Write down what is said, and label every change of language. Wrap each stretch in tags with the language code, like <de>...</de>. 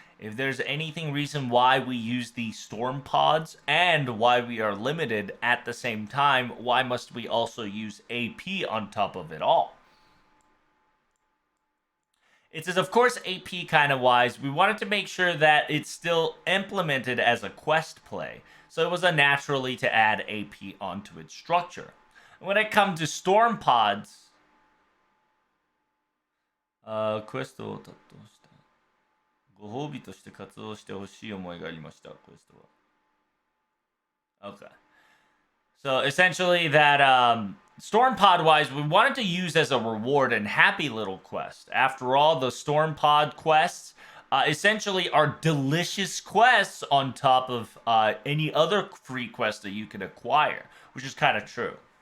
<en>If there's anything reason why we use the storm pods and why we are limited at the same time, why must we also use AP on top of it all? It says, of course, AP kind of wise, we wanted to make sure that it's still implemented as a quest play, so it was a naturally to add AP onto its structure. When it comes to storm pods,</en> <ja>クエストを担当したご褒美として活動してほしい思いがありました。クエストは。</ja> <en>Okay. So essentially, that Storm Pod wise, we wanted to use as a reward and happy little quest. After all, the Storm Pod quests essentially are delicious quests on top of any other free quest that you can acquire, which is kind of true.</en>